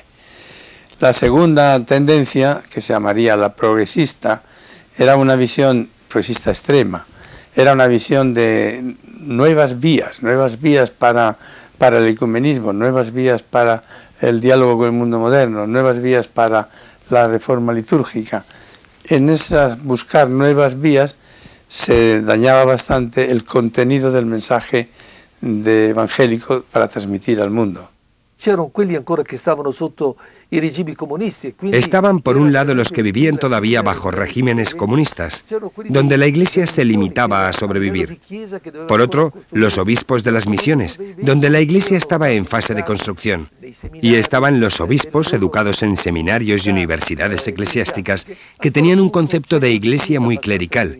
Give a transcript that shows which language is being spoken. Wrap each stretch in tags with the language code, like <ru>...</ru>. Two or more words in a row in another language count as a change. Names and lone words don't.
<es>La segunda tendencia, que se llamaría la progresista, era una visión progresista extrema, era una visión de nuevas vías para el ecumenismo, nuevas vías para el diálogo con el mundo moderno, nuevas vías para la reforma litúrgica. En esas buscar nuevas vías se dañaba bastante el contenido del mensaje evangélico para trasmitir al mundo.</es> <it>C'erano quelli ancora che stavano sotto</it> <es>Estaban por un lado los que vivían todavía bajo regímenes comunistas, donde la Iglesia se limitaba a sobrevivir. Por otro, los obispos de las misiones, donde la Iglesia estaba en fase de construcción. Y estaban los obispos educados en seminarios y universidades eclesiásticas que tenían un concepto de Iglesia muy clerical.</es>